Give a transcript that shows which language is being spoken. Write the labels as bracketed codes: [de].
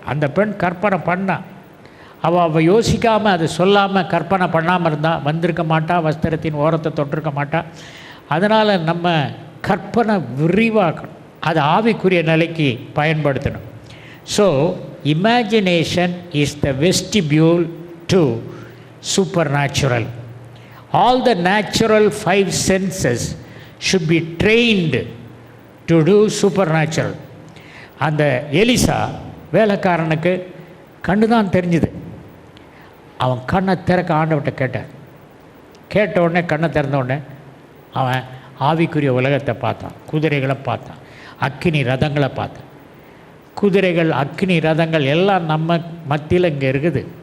[ta] அந்த பெண் கற்பனை பண்ணா, அவள் யோசிக்காமல் அதை சொல்லாமல் கற்பனை பண்ணாமல் இருந்தால் வந்திருக்க மாட்டா, வஸ்திரத்தின் ஓரத்தை தொட்டிருக்க மாட்டா. அதனால் நம்ம கற்பனை விரிவாக்கணும், அதை ஆவிக்குரிய நிலைக்கு பயன்படுத்தணும். [en] So imagination is the vestibule to supernatural. All the natural 5 senses should be trained to do supernatural. [ta] அந்த எலிசா வேலைக்காரனுக்கு கண்ணு தான் தெரிஞ்சுது. அவன் கண்ணை திறக்க ஆண்டவர்கிட்ட கேட்டான். கேட்ட உடனே கண்ணை திறந்த உடனே அவன் ஆவிக்குரிய உலகத்தை பார்த்தான். குதிரைகளை பார்த்தான், அக்கினி ரதங்களை பார்த்தான். குதிரைகள், அக்கினி ரதங்கள் எல்லாம் நம்ம மத்தியில் இங்கே இருக்குது.